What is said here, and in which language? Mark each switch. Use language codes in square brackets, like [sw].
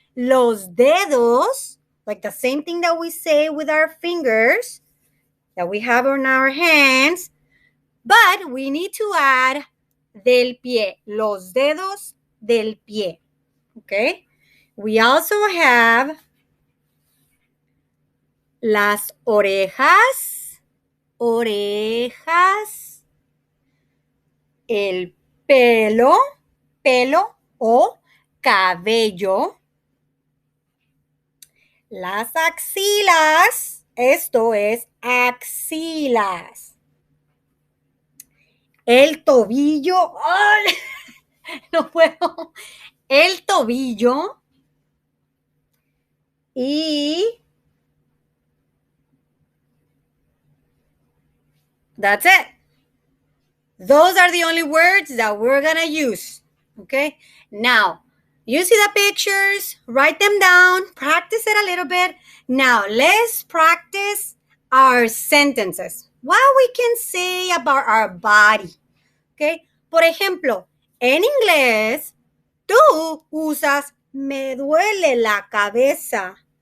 [es] Los dedos, [en] like the same thing that we say with our fingers that we have on our hands, but we need to add [es] del pie, los dedos del pie. [en] Okay? We also have [es] las orejas, orejas, el pelo, pelo o cabello, las axilas, esto es axilas, el tobillo, [en] ¡oh! [es] No puedo, el tobillo y [en] that's it. Those are the only words that we're gonna use, okay? Now, you see the pictures, write them down, practice it a little bit. Now, let's practice our sentences. What we can say about our body, okay? [es] Por ejemplo, en inglés, tú usas me duele la cabeza.